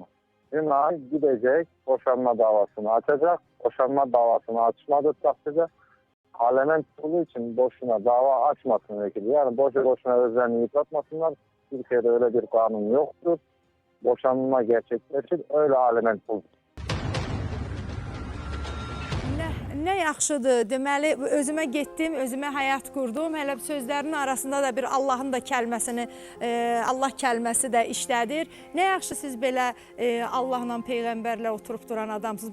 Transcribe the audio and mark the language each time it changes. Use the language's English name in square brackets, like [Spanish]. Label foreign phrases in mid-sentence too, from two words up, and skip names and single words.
[Turkish] Günay gidecek, boşanma davasını açacak. Boşanma davasını açmadığı takdirde aliment pulu için boşuna dava açmasın vekili. Yani boşuna özlerini yıpratmasınlar. Türkiye'de öyle bir kanun yoktur. Boşanma gerçekleşir, öyle aliment pul. [Azerbaijani] Nə yaxşıdır. Deməli, özümə getdim, özümə həyat qurdum. Hələ sözlərinin arasında da bir Allahın da kəlməsini, Allah kəlməsi də işlədir. Nə yaxşı siz belə Allahla, Peyğəmbərlə oturub duran adamsınız.